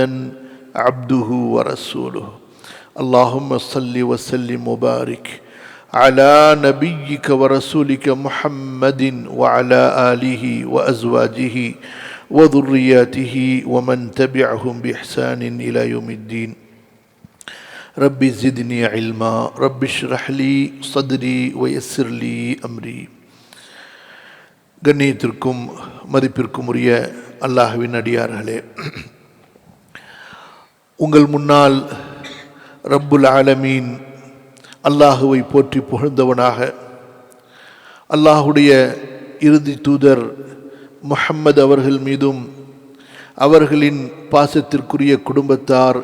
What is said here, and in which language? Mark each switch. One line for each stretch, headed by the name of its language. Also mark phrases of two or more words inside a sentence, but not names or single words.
Arabic: عبده ورسوله اللهم صل وسلم وبارك على نبيك ورسولك محمد وعلى آله وأزواجه وذرياته ومن تبعهم بإحسان إلى يوم الدين رب زدني علما رب اشرح لي صدري ويسر لي أمري.
Tamil: கண்ணியத்திற்கும் மதிப்பிற்கும் உரிய அல்லாஹ்வின் அடியார்களே, உங்கள் முன்னால்
Arabic: رب العالمين
Tamil: அல்லாஹுவை போற்றி புகழ்ந்தவனாக, அல்லாஹுடைய இறுதி தூதர் முஹம்மது அவர்கள் மீதும் அவர்களின் பாசத்திற்குரிய குடும்பத்தார்